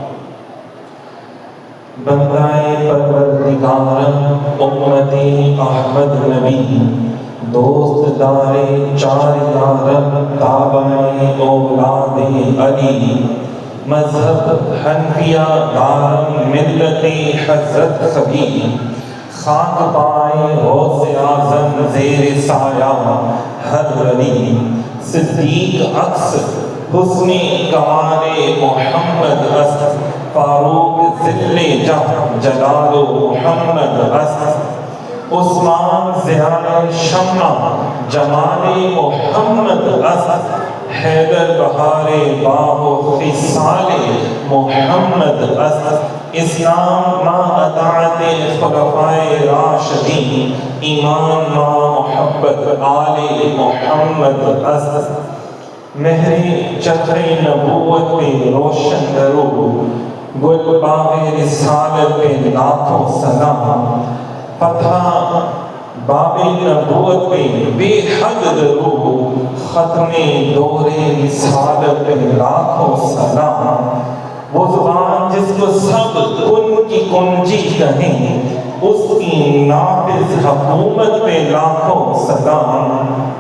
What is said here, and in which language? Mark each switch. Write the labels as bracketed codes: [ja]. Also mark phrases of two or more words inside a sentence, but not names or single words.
[fa] بندائے پروردگار امت احمد نبی دوست دار چار یارب تابع اولاد علی مذہب حنفیہ دار ملت حضرت خبیر خاک پائے غوث اعظم زیر سایہ ہر ولی صدیق عکس حسن کمال محمد است فاروق ذل جلال محمد است عثمان ضیاء شمع جمال محمد است حیدر بہار باغ و خصال محمد است اسلام ما اطاعت خلفائے راشدین ایمان ما محبت آل محمد است [ur] مہر چتر نبوت پہ روشن کرو گل باغ رسالت پہ لاکھوں سلام فتح باب نبوت پہ بے حد درود ختم دور رسالت پہ لاکھوں سلام وہ زبان جس کو سب کن کی کنجی کہیں اس کی نافذ حکومت پہ لاکھوں سلام